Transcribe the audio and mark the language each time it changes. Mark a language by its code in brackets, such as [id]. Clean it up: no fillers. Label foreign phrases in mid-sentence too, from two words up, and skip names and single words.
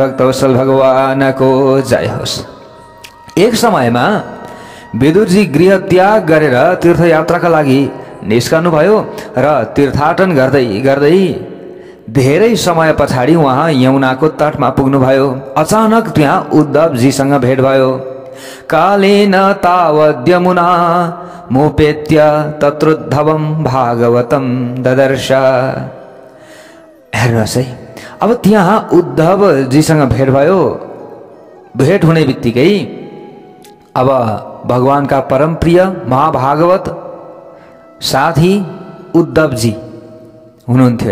[ne] भक्तवत्सल भगवानको जय होस्। एक समयमा विदुरजी गृह त्याग गरेर तीर्थयात्राका लागि निस्कनुभयो र तीर्थाटन गर्दै गर्दै धेरै समय पछाडि उहाँ यमुनाको तटमा पुग्नुभयो। अचानक त्यहाँ उद्धवजीसँग भेट भयो। [sa] कालेन तावद्यमुना मोपेत्य तत्रोद्धवं भागवतं ददर्श। [ne] हेर्नुहोस् है, अब त्यहाँ उद्धवजीसँग भेट भयो। भेट हुने बित्तिकै अब भगवानका परम प्रिय महाभागवत साथी उद्धवजी हुनुहुन्थ्यो।